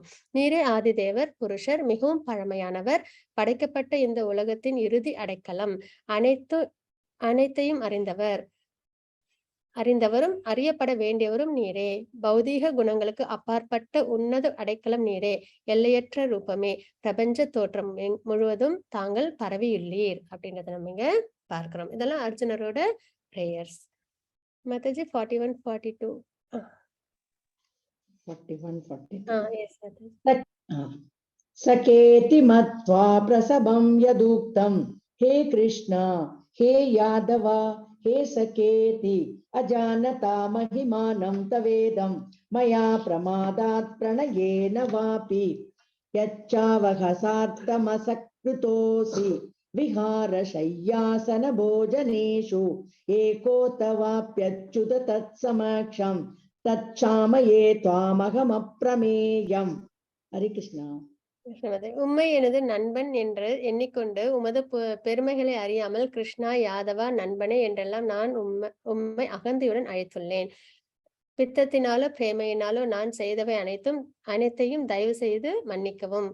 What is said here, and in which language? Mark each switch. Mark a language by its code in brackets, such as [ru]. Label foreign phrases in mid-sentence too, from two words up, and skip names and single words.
[ta] நீரே ஆதிதேவர், புருஷர், மிகவும் பழமையானவர், படைக்கப்பட்ட இந்த உலகத்தின் இறுதி அடைக்கலம், அனைத்தையும் அறிந்தவரும் அறியப்பட வேண்டியவரும் நீரே, பௌதீக குணங்களுக்கு அப்பாற்பட்ட உன்னத அடைக்கலம் நீரே, எல்லையற்ற ரூபமே, பிரபஞ்ச தோற்றம் முழுவதும் தாங்கள் பரவியுள்ளீர் அப்படின்றத நம்ம இங்க பார்க்கிறோம். இதெல்லாம் அர்ஜுனரோட பிரேயர்ஸ். மாதாஜி 41, 42. 41, 42. [en] Yes, Mataji. [sa] सकेति मत्वा प्रसभं यदुक्तं, हे कृष्ण हे यादव हे सकेति, अजानता महिमानं तवेदं, मया प्रमादात् प्रणयेन वापि, यच्चावहसार्थमसकृतोऽसि विहारशय्यासन भोजनेषु, एकोऽथवाप्यच्युत तत्समक्षं तच्छामये त्वामहमप्रमेयम्. हरे कृष्णा. [ta] உம்மை எனது நண்பன் என்று எண்ணிக்கொண்டு உமது பெருமைகளை அறியாமல் கிருஷ்ணா, யாதவா, நண்பனே என்றெல்லாம் நான் உம்மை அகந்தையுடன் அழைத்துள்ளேன். பித்தத்தினாலோ பிரேமையினாலோ நான் செய்தவை அனைத்தையும் தயவு செய்து மன்னிக்கவும்.